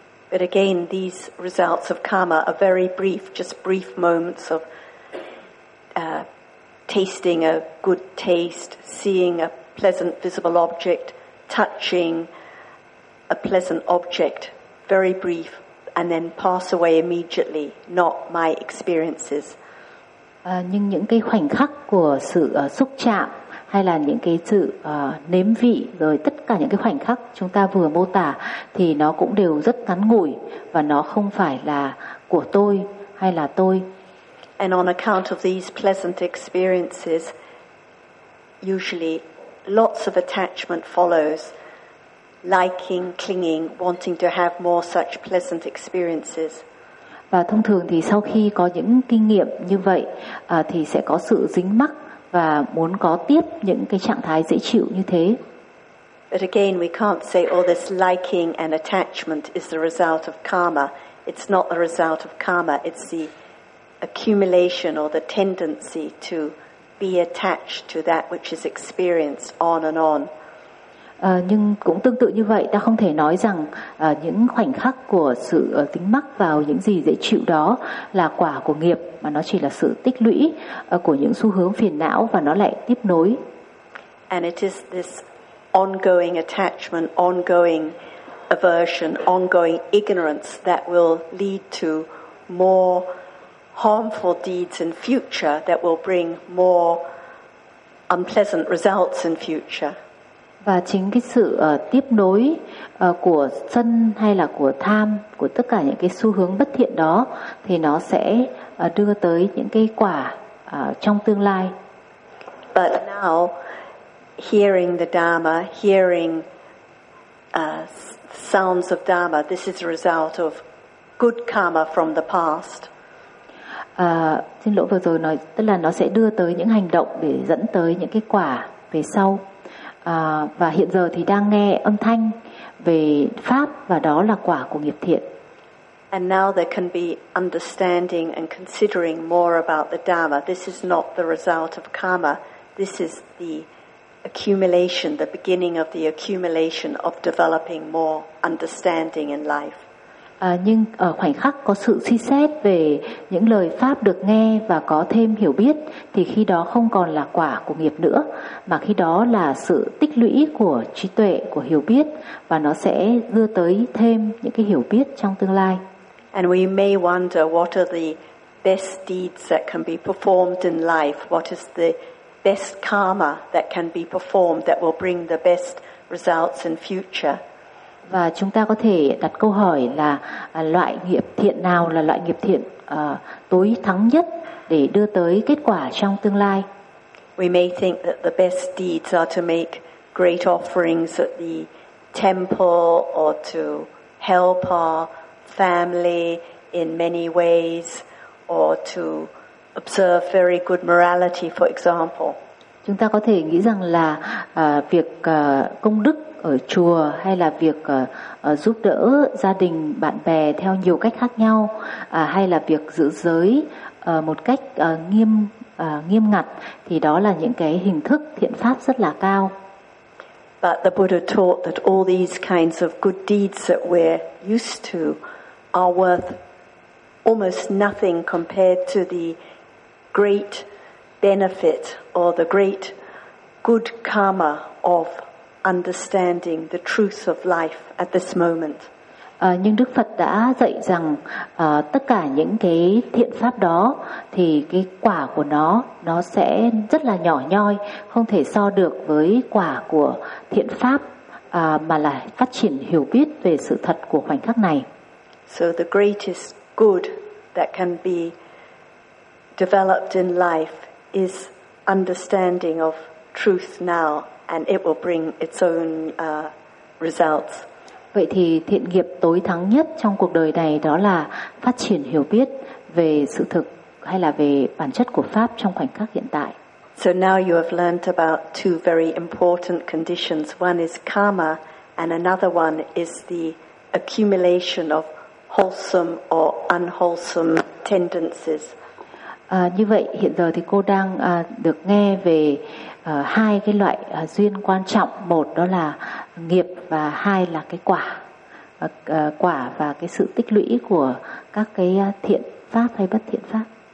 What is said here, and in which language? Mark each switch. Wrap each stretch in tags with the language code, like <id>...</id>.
<en>But again, these results of karma are very brief, just brief moments of tasting a good taste, seeing a pleasant visible object, touching a pleasant object, very brief, and then pass away immediately, not my experiences.</en> <vi>Nhưng những cái khoảnh khắc của sự xúc chạm hay là những cái sự nếm vị, rồi tất cả những cái khoảnh khắc chúng ta vừa mô tả thì nó cũng đều rất ngắn ngủi và nó không phải là của tôi hay là tôi.</vi> <en>And on account of these pleasant experiences, usually lots of attachment follows, liking, clinging, wanting to have more such pleasant experiences.</en> <vi>Và thông thường thì sau khi có những kinh nghiệm như vậy thì sẽ có sự dính mắc và muốn có tiếp những cái trạng thái dễ chịu như thế.</vi> <en>But again, we can't say all this liking and attachment is the result of karma. It's not the result of karma. It's the accumulation or the tendency to be attached to that which is experienced on and on.</en> <vi>Nhưng cũng tương tự như vậy, ta không thể nói rằng những khoảnh khắc của sự dính mắc vào những gì dễ chịu đó là quả của nghiệp, mà nó chỉ là sự tích lũy của những xu hướng phiền não và nó lại tiếp nối.</vi> <en>And it is this ongoing attachment, ongoing aversion, ongoing ignorance that will lead to more harmful deeds in future, that will bring more unpleasant results in future.</en> <vi>Và chính cái sự tiếp nối của sân hay là của tham, của tất cả những cái xu hướng bất thiện đó, thì nó sẽ đưa tới những cái quả trong tương lai.</vi> <en>But now, hearing the Dharma, hearing sounds of Dharma, this is a result of good karma from the past.</en> <vi>Xin lỗi, vừa rồi nói, tức là nó sẽ đưa tới những hành động để dẫn tới những cái quả về sau. Và hiện giờ thì đang nghe âm thanh về pháp và đó là quả của nghiệp thiện.</vi> <en>And now there can be understanding and considering more about the Dharma. This is not the result of karma. This is the accumulation, the beginning of the accumulation of developing more understanding in life.</en> <vi>Nhưng ở khoảnh khắc có sự suy xét về những lời pháp được nghe và có thêm hiểu biết, thì khi đó không còn là quả của nghiệp nữa, mà khi đó là sự tích lũy của trí tuệ, của hiểu biết, và nó sẽ đưa tới thêm những cái hiểu biết trong tương lai.</vi> <en>And we may wonder what are the best deeds that can be performed in life, what is the best karma that can be performed that will bring the best results in future.</en> <vi>Và chúng ta có thể đặt câu hỏi là loại nghiệp thiện nào là loại nghiệp thiện tối thắng nhất để đưa tới kết quả trong tương lai.</vi> <en>We may think that the best deeds are to make great offerings at the temple or to help our family in many ways or to observe very good morality, for example.</en> <vi>Chúng ta có thể nghĩ rằng là việc công đức ở chùa hay là việc giúp đỡ gia đình, bạn bè theo nhiều cách khác nhau, hay là việc giữ giới một cách nghiêm ngặt, thì đó là những cái hình thức thiện pháp rất là cao.</vi> <en>But the Buddha taught that all these kinds of good deeds that we're used to are worth almost nothing compared to the great benefit or the great good karma of understanding the truth of life at this moment.</en> <vi>Nhưng Đức Phật đã dạy rằng tất cả những cái thiện pháp đó thì cái quả của nó sẽ rất là nhỏ nhoi, không thể so được với quả của thiện pháp mà là phát triển hiểu biết về sự thật của khoảnh khắc này.</vi> <en>So the greatest good that can be developed in life is understanding of truth now, and it will bring its own results.</en> <vi>Vậy thì thiện nghiệp tối thắng nhất trong cuộc đời này đó là phát triển hiểu biết về sự thực hay là về bản chất của pháp trong khoảnh khắc hiện tại.</vi> <en>So now you have learned about two very important conditions. One is karma and another one is the accumulation of wholesome or unwholesome tendencies.</en> <vi>Như vậy hiện giờ thì cô đang được nghe về hai cái loại duyên quan trọng, một đó là nghiệp và hai là cái quả, quả và cái sự tích lũy của các cái thiện pháp hay bất thiện pháp.</vi>